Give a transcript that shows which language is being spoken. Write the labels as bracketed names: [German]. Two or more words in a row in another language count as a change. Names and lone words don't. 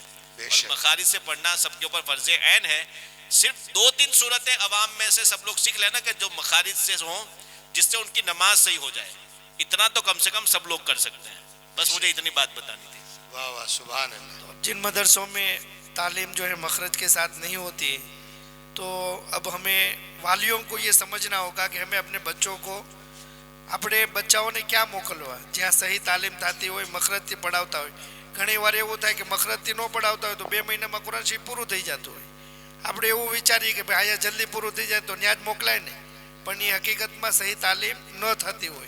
[Urdu] اور مخارج سے پڑھنا سب کے اوپر فرض عین ہے. صرف 2-3 صورتیں عوام میں سے سب لوگ سیکھ لینا کہ جو مخارج سے ہوں, جس سے ان کی نماز صحیح ہو جائے. اتنا تو کم سے کم سب لوگ کر سکتے ہیں. بس مجھے اتنی بات بتانی تھی. واہ واہ سبحان اللہ. جن مدرسوں میں تعلیم جو ہے مخرج کے ساتھ نہیں ہوتی, تو اب ہمیں والیوں کو یہ سمجھنا ہوگا کہ ہمیں اپنے بچوں کو [Gujarati] આપણે બચ્ચાઓને ક્યાં મોકલવા જ્યાં સહી તાલીમ થતી હોય, મખરજથી પઢાવતા હોય. ઘણી વાર એવું થાય કે મખરજથી ન પઢાવતા હોય તો 2 મહિનામાં કુરાન શરીફ પૂરું થઈ જતું હોય. આપણે એવું વિચારીએ કે ભાઈ અહીંયા જલ્દી પૂરું થઈ જાય તો ત્યાં જ મોકલાય ને, પણ એ હકીકતમાં સહી તાલીમ ન થતી હોય.